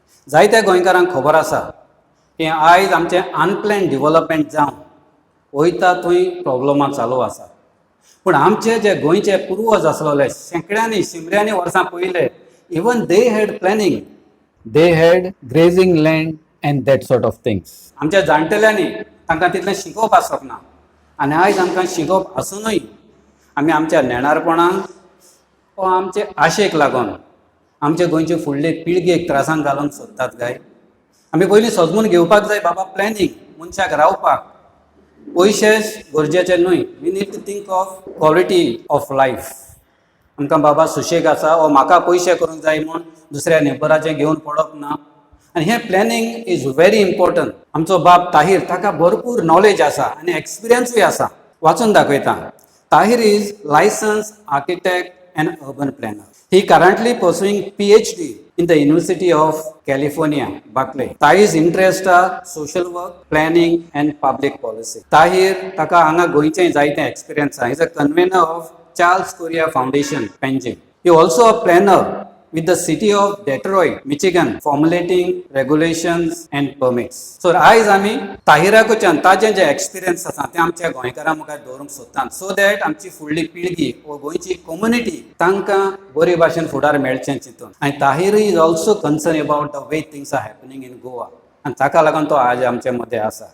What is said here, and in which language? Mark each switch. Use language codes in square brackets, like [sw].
[gom] जायत्या गोंयकारांक खबर आसा की आयज आमचें अनप्लॅन डेव्हलपमेंट जावन वयता थंय प्रॉब्लमां चालू आसा. पूण आमचे जे गोंयचे पुर्वज आसलेले शेंकड्यांनी शिमऱ्यांनी वर्सां पयले, [en] Even they had planning, they had grazing land and that sort of things. [gom] आमच्या जाणटेल्यांनी तांकां तितलें शिकोवप आसप ना, आनी आयज आमकां शिकोवप आसुनूय आमी आमच्या नेणारपणाक वा आमचे आशेक लागून आमचे गोंयचे फुडले पिळगेक त्रासांत घालूंक सोदतात काय. आमी पयलीं समजून घेवपाक जाय बाबा, प्लॅनिंग मनशाक रावपाक पयशेच गरजेचे न्हय. [en] We need to think of quality of life. [gom] आमकां बाबा सुशेग आसा वा म्हाका पयशे करूंक जाय म्हूण दुसऱ्या नेबराचें घेवन पडप ना. आनी हें प्लॅनिंग [en] Is very important. [gom] आमचो बाब ताहीर, ताका भरपूर नॉलेज आसा आनी एक्सपिरियन्सूय आसा. वाचून दाखयता. [en] Tahir is licensed architect and urban planner. He currently pursuing PhD in the University of California, Berkeley. Tahir's interests are social work, planning and public policy. [gom] Tahir taka hanga goinche zaite experience. [en] He is a convener of Charles Correa Foundation, Panjim. He also a planner with the city of Detroit, Michigan, formulating regulations and permits. [gom] So आयज आमी ताहिराकडच्यान ताजें जें experience आसा तें आमच्या गोंयकारां मुखार दवरूंक सोदतात, [en] so that [gom] आमची फुडली पिळगी वा गोंयची कम्युनिटी तांकां बरे भाशेन फुडार मेळचें चिंतून. [en] आनी Tahir is also concern about the way things are happening in Goa, [gom] आनी ताका लागून तो आज आमचे मदें आसा.